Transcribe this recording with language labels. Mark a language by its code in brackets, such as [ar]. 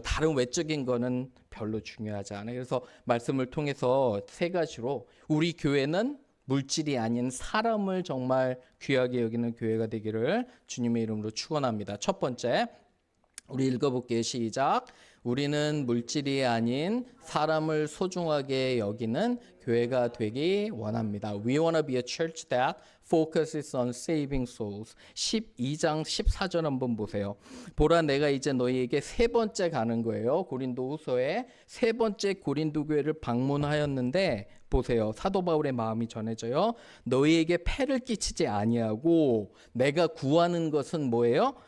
[ko] 다른 외적인 거는 별로 중요하지 않아요. 그래서 말씀을 통해서 세 가지로 우리 교회는 물질이 아닌 사람을 정말 귀하게 여기는 교회가 되기를 주님의 이름으로 축원합니다. 첫 번째, 우리 읽어볼게요. 시작. 우리는 물질이 아닌 사람을 소중하게 여기는 교회가 되기 원합니다. [en] We want to be a church that focuses on saving souls. [ko] 12장 14절 한번 보세요. 보라 내가 이제 너희에게 세 번째 가는 거예요. 고린도후서에 세 번째 고린도 교회를 방문하였는데 보세요. 사도 바울의 마음이 전해져요. 너희에게 폐를 끼치지 아니하고 내가 구하는 것은 뭐예요?